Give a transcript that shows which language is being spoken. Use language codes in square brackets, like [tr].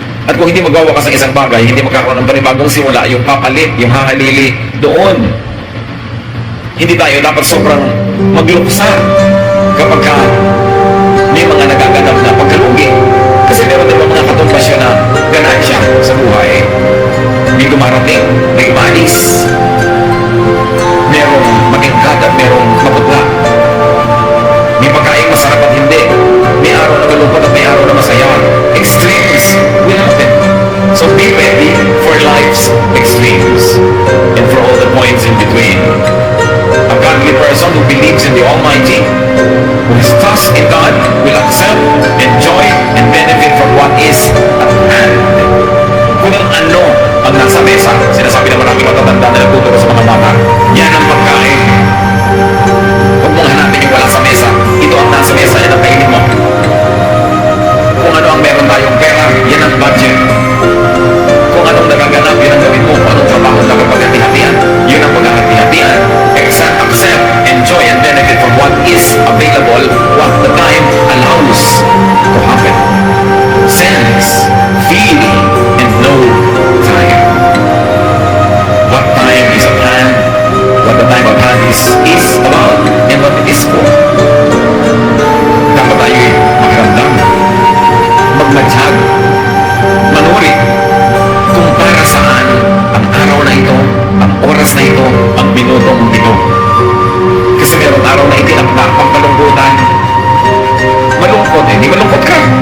[tl] At kung hindi magwawakas ang isang bagay, hindi magkakaroon ng panibagong simula, yung papalit, yung hahalili doon. Hindi tayo dapat sobrang magluksa kapag may mga nagaganap na pagkalugi. Kasi meron din mga katumbasyon na ganansya sa buhay. May dumarating, may umalis. Merong matingkad at merong maputla. May pagkain masarap at hindi. May araw na malungkot at may araw na masaya. [en] Extremes will happen. So be ready for life's extremes and for all the points in between. A godly person who believes in the Almighty, who has trust in God, will accept, enjoy, and benefit from what is at hand. [tl] Kung ano ang nasa mesa, sinasabi ng maraming matatanda na nagtuturo sa mga bata, yan ang pagkain. Huwag mong hanapin yung wala sa mesa. Ito ang nasa mesa, yan ang kainin mo. Kung ano ang meron tayong pera, yan ang budget. Kung anong nagaganap, yan ang gawin mo. Kung anong trabaho na paghati-hatian, yun ang paghati-hatian. [en] Accept, enjoy, and benefit from what is available, what the time allows to happen. Sense, feel, and know time. What time is at hand, what the time at hand is about, and what it is for. [tl] Dapat tayo makiramdam, magmadhag, manuri, kung para saan ang araw na ito, ang oras na ito, ang minutong ito. Kasi meron araw na itinakda pang kalungkutan. Malungkot eh, di malungkot ka.